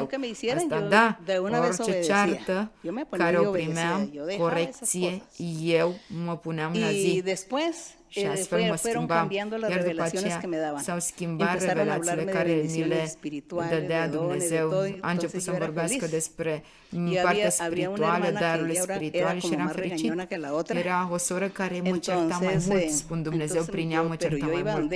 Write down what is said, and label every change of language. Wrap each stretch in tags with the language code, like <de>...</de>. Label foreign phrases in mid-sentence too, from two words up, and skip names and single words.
<es>hicieran,</es> <ro>Asta</ro> <es>yo</es> <ro>da,</ro> <es>de una vez</es> <ro>orice</ro> <es>obedecía.</es> <ro>ceartă</ro> <es>Yo me ponía</es> <ro>care</ro> <es>y</es> <ro>o</ro> <es>obedecía,</es> <ro>primeam,</ro> <es>yo dejaba esas</es> <ro>corecție,</ro> <es>cosas.</es> <ro>eu mă puneam la</ro> <es>Y</es> <ro>zi.</ro> <es>después</es> <ro>Și astfel mă schimbam. Iar după aceea s-au schimbat revelațiile care mi le dădea Dumnezeu. A început să-mi vorbească despre partea spirituală, darurile spirituale și eram fericit. Era o soră care mă certa mai mult, spun Dumnezeu, prin ea mă certa mai mult.</ro>